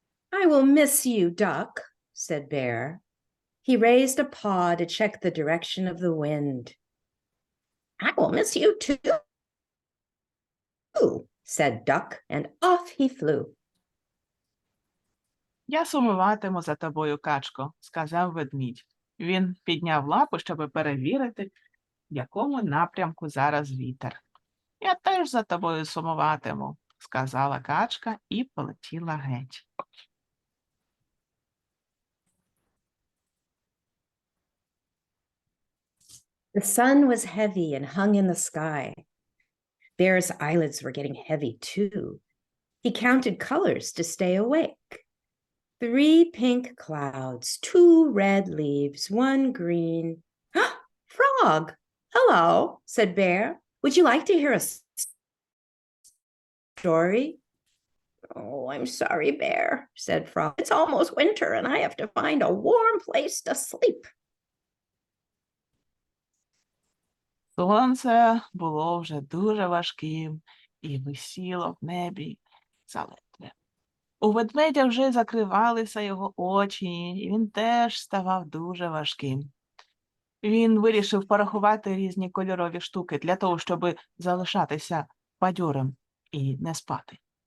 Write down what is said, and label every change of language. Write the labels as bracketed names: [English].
[English] "I will miss you, Duck," said Bear. He raised a paw to check the direction of the wind. "I will miss you too," said Duck, and off he flew. [Ukrainian] «Я сумуватиму за тобою, качко», – сказав ведмідь. Він підняв лапу, щоб перевірити, в якому напрямку зараз вітер. «Я теж за тобою сумуватиму», – сказала качка і полетіла геть. [English] The sun was heavy and hung in the sky. Bear's eyelids were getting heavy too. He counted colors to stay awake. 3 pink clouds, 2 red leaves, 1 green. Frog! Hello, said Bear. Would you like to hear a story? Oh, I'm sorry, Bear, said Frog. It's almost winter and I have to find a warm place to sleep. [Ukrainian] Сонце було вже дуже важким і висіло в небі заледве. У ведмедя вже закривалися його очі, і він теж ставав дуже важким. Він вирішив порахувати різні кольорові штуки для того, щоб залишатися бадьорим і не спати.